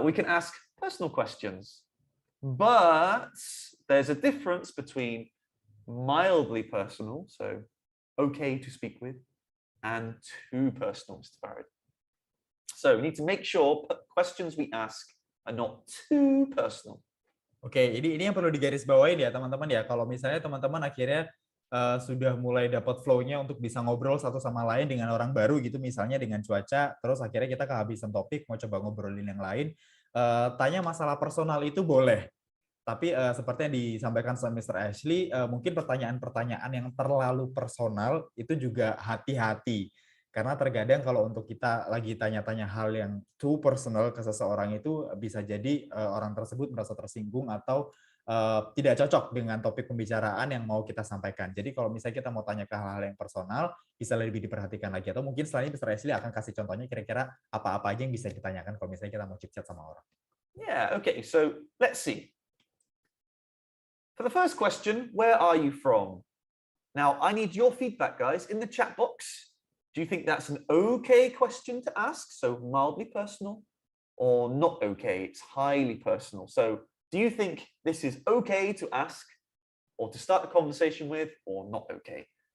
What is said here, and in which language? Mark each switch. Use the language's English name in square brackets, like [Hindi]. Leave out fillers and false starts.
[English] We can ask personal questions, but there's a difference between mildly personal, so okay to speak with, and too personal, Mr. Farid. So we need to make sure questions we ask are not too personal. [Indonesian] Oke, ini yang perlu digarisbawahi ya teman-teman ya. Kalau misalnya teman-teman akhirnya sudah mulai dapat flow-nya untuk bisa ngobrol satu sama lain dengan orang baru gitu, misalnya dengan cuaca, terus akhirnya kita kehabisan topik, mau coba ngobrolin yang lain, tanya masalah personal itu boleh. Tapi seperti yang disampaikan sama Mr. Ashley, mungkin pertanyaan-pertanyaan yang terlalu personal itu juga hati-hati. Karena terkadang kalau untuk kita lagi tanya-tanya hal yang [English] too personal [Indonesian] ke seseorang itu bisa jadi orang tersebut merasa tersinggung atau tidak cocok dengan topik pembicaraan yang mau kita sampaikan. Jadi kalau misalnya kita mau tanya ke hal-hal yang personal, bisa lebih diperhatikan lagi. Atau mungkin selanjutnya Mr. Ashley akan kasih contohnya kira-kira apa-apa aja yang bisa ditanyakan kalau misalnya kita mau chit-chat sama orang. [English] Yeah, okay, so let's see. For the first question, where are you from? Now, I need your feedback, guys, in the chat box. Do you think that's an okay question to ask, so mildly personal, or not okay, it's highly personal? So do you think this is okay to ask, or to start the conversation with, or not okay?